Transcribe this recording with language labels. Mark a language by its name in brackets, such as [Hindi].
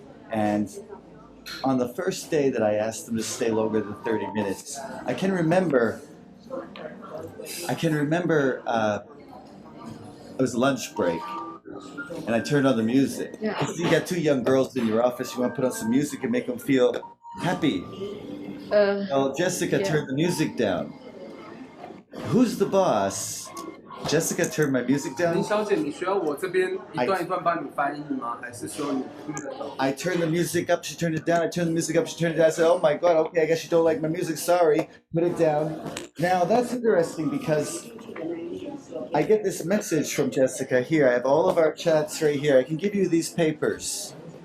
[English] And on the first day that I asked them to stay longer than 30 minutes, I can remember it was lunch break, and I turned on the music. Because you got 2 young girls in your office, you want to put on some music and make them feel happy. Well, Jessica turned the music down. Who's the boss? Jessica turned my music down. [Chinese] 小姐，你需要我这边一段一段帮你翻译吗？还是说你听得懂？ [English] I turned the music up, she turned it down. I turned the music up, she turned it down. I said, oh my God, okay, I guess you don't like my music. Sorry. Put it down. Now, that's interesting because I get this message from Jessica here. I have all of our chats right here. I can give you these papers.